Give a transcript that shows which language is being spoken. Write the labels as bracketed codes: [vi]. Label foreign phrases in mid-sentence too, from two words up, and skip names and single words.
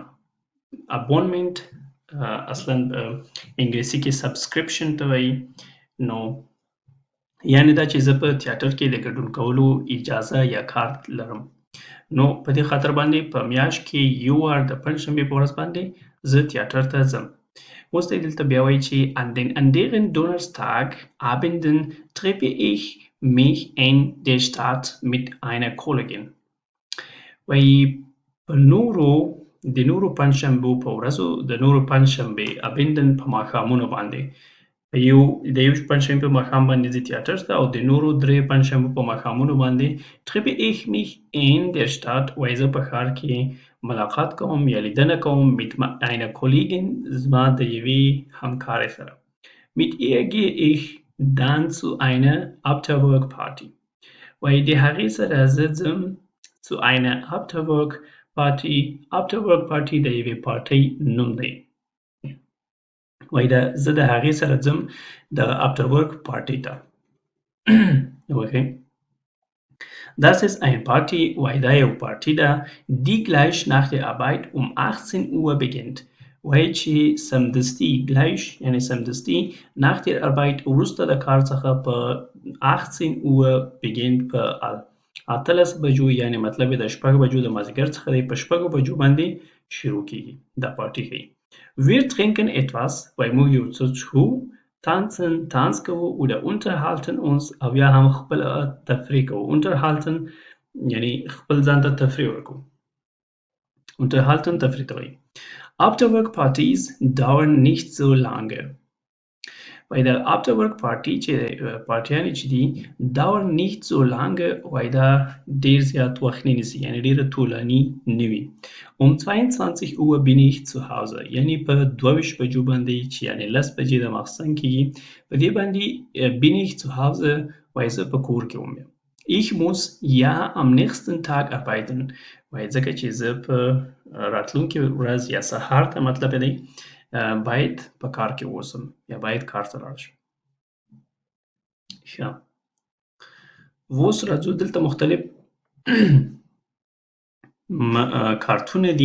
[ps] Abonnement اصلا انګلیسي کې subscription ته وایي. نو یعنی دا چې زه په تیاتر کې د ګډون کولو اجازه یا کارت لرم. نو په دې خاطر باندې په میاشت کې یو وار د پنجشنبې په ورځ باندې زه تیاتر ته ځم. اوس دی دلته بیا وایي چې [de] an deren Donnerstag Abenden treffe ich mich in der Stadt mit einer [ps] Kollegin وایي په د نورو پنجشنبو په ورځو د نورو پنجشنبې Abenden په ماښامونو باندې د یو پنجشنبې په ماښام باندې زه تیاتر ته او د نورو درې پنجشنبو په ماښامونو باندې [de] treffe ich mich in der Stadt [ps] وایي زه په ښار کې ملاقات کوم یا لیدنه کوم [de] mit einer Kollegin [ps] زما د یوې همکارې سره. [de] mit ihr gehe ich dann zu einer Afterwork Party [ps] وایي د هغې سره زه ځم [de] zu einer Afterwork Party. [ps] Afterwork Party د یوې پارټۍ نوم دی. وایي زه د هغې سره ځم د Afterwork Party ته. [de] okay. Das ist eine Party [ps] وایي دا یو پارټي ده [de] die gleich nach der Arbeit 18 Uhr beginnt [ps] وایي چې سمدستي gleich یعنی سمدستي [de] nach der Arbeit [ps] وروسته د کار څخه په [de] 18 Uhr beginnt [ps] په 18 بجو یعنی مطلب د 6 بجو د مازدیګر څخه دی په 6 بجو باندې شروع کیږي دا پارټي ښیي. [de] wir trinken etwas [ps] وایي موږ یو څه څښو. tanzen tanz کوو [de] oder unterhalten uns [ps] او یا هم خپل تفریح کوو. unterhalten یعنی خپل ځان ته تفریح ورکوو. unterhalten تفریح ته وایي. [de] Afterwork Partys dauern nicht so lange Weil der Afterwork-Party [ps] پارټیانې چې دي [de] dauern nicht so lange [ps] وایي دا ډېر زیات وخت نه نیسي یعنې ډېره طولاني نه وي. [de] 22 Uhr bin ich zu Hause [ps] یعنې په 22 بجو باندې چې یعنې 10 بجې د ماخستن کېږي په دې باندې [de] bin ich zu Hause [ps] وایي زه په کور کې وم. [de] Ich muss ja am nächsten Tag arbeiten [ps] وایي ځکه چې زه په راتلونکې ورځ یا سهار ته مطلب دی باید په کار کې اوسم یا باید کار ته لاړ شم. ښه اوس راځو دلته مختلف کارتونه دي.